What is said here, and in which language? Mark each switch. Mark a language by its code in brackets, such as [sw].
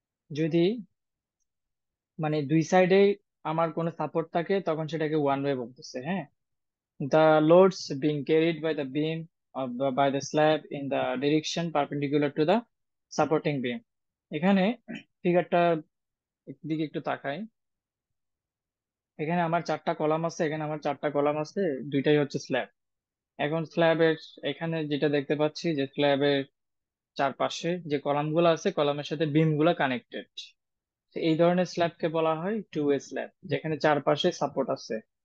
[bn] যদি মানে দুই সাইডে আমার কোনো সাপোর্ট থাকে, তখন সেটাকে ওয়ান ওয়ে বলতেছে, হ্যাঁ। [en] The loads being carried by the beam by the slab in the direction perpendicular to the supporting beam. [bn] এখানে ফিগারটা দিকে একটু তাকাই। এখানে আমার চারটা কলাম আছে, এখানে আমার চারটা কলাম আছে, দুইটাই হচ্ছে স্ল্যাব। এখন স্ল্যাবের এখানে যেটা দেখতে পাচ্ছি যে স্ল্যাবের চারপাশে যে কলামগুলো আছে, কলামের সাথে বিম গুলা কানেক্টেড। এই ধরনের স্ল্যাবকে বলা হয় টু ওয়ে স্ল্যাব, যেখানে চারপাশে সাপোর্ট আছে।